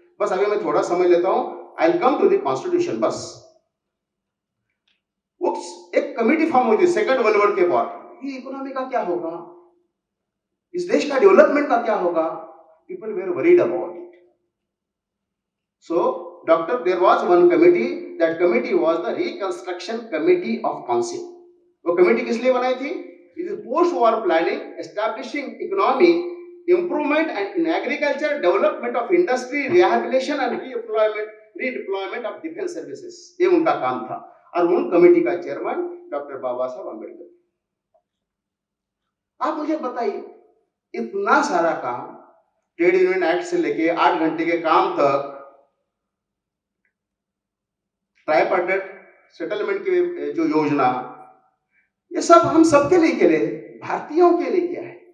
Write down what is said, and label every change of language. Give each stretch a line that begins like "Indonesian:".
Hindi: बस अभी मैं थोड़ा समय लेता हूं,
English: I will come to the constitution.
Hindi: बस एक कमेटी फॉर्म हुई थी सेकंड वर्ल्ड वॉर के बाद, ये इकोनॉमी का क्या होगा, इस देश का डेवलपमेंट का क्या होगा,
English: people were worried about it. So there was one committee, that committee was the reconstruction committee of council.
Hindi: वो कमेटी किस लिए बनाई थी?
English: It is post war planning, establishing economy improvement and in agriculture, development of industry, rehabilitation and redeployment of defense services.
Hindi: ये उनका काम था और उन कमेटी का चेयरमैन डॉक्टर बाबा साहब अंबेडकर। आप मुझे बताइए, इतना सारा काम, ट्रेड यूनियन एक्ट से लेके 8 घंटे के काम तक, ट्राइपार्टाइट सेटलमेंट की जो योजना, ये सब हम सबके लिए के लिए, भारतीयों के लिए किया है।